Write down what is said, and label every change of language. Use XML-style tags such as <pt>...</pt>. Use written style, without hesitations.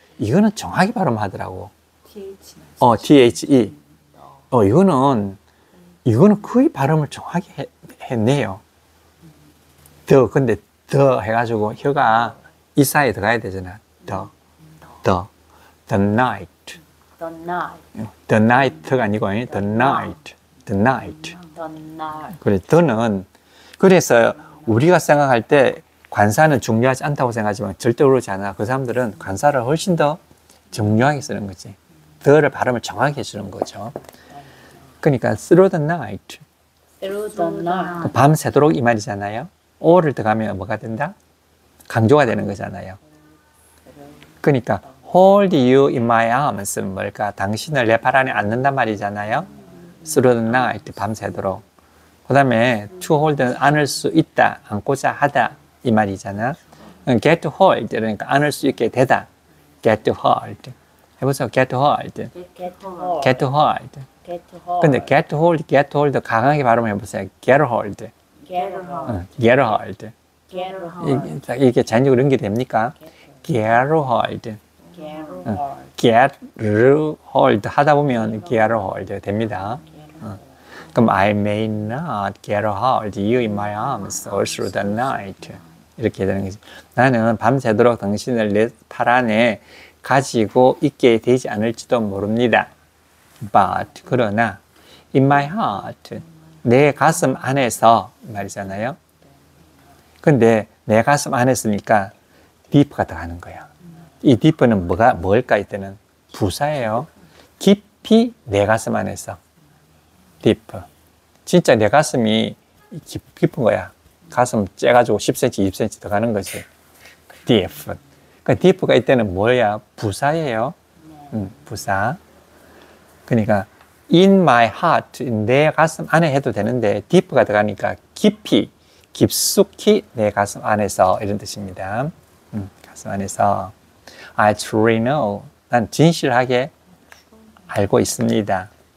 <ko>이거는 정확히 발음하더라고.</ko> <en>THE.</en> <ko>이거는 거의 발음을 정확히 했네요. 더. 근데 더 해가지고 혀가 이 사이에 들어가야 되잖아.</ko> <en>The night. the night. The night</en> <ko>가 아니고</ko> <en>the night. The night. the night.</en> <ko>그래, 더는 그래서 우리가 생각할 때 관사는 중요하지 않다고 생각하지만 절대 그러지 않아. 그 사람들은 관사를 훨씬 더 정교하게 쓰는 거지. 더를 발음을 정확히 해주는 거죠. 그러니까</ko> <en>through the night. through the night.</en> <ko>밤새도록 이 말이잖아요. all을 들어가면 뭐가 된다? 강조가 되는 거잖아요. 그러니까</ko> <en>hold you in my arms</en> <ko>는 뭘까? 당신을 내 발 안에 안는단 말이잖아요.</ko> <en>through the night.</en> <ko>밤새도록. 그 다음에 to hold는 안을 수 있다, 안고자 하다 이 말이잖아.</ko> <en>get to hold</en> <ko>그러니까 안을 수 있게 되다.</ko> <en>get to hold.</en> <ko>해보세요.</ko> <en>get to hold. get to hold. get to hold. get to hold.</en> <ko>근데</ko> <en>get to hold</en> <ko>강하게 발음해보세요.</ko> <en>get hold. get to hold. get hold. get to hold.</en> <ko>이게 자연적으로 연결됩니까?</ko> <en>get hold. get to hold. get hold</en> <ko>하다 보면</ko> <en>get hold</en> <ko>됩니다. 그럼</ko> <en>I may not get a hold you in my arms all through the night.</en> <ko>이렇게 되는 거지. 나는 밤새도록 당신을 내 팔 안에 가지고 있게 되지 않을지도 모릅니다.</ko> <en>But</en> <ko>그러나</ko> <en>in my heart</en> <ko>내 가슴 안에서 말이잖아요. 근데 내 가슴 안에서니까 deep가 들어가는 거야. 이 deep는 뭘까 이때는 부사예요. 깊이 내 가슴 안에서. deep. 진짜 내 가슴이 깊은 거야. 가슴 째가지고 10cm, 20cm 더 가는 거지. deep. 그러니까 deep가 이때는 뭐야? 부사예요. 부사. 그러니까 in my heart, 내 가슴 안에 해도 되는데 deep가 들어가니까 깊이 깊숙이 내 가슴 안에서 이런 뜻입니다. 가슴 안에서</ko> <en>I truly know.</en> <ko>난 진실하게 알고 있습니다.</ko>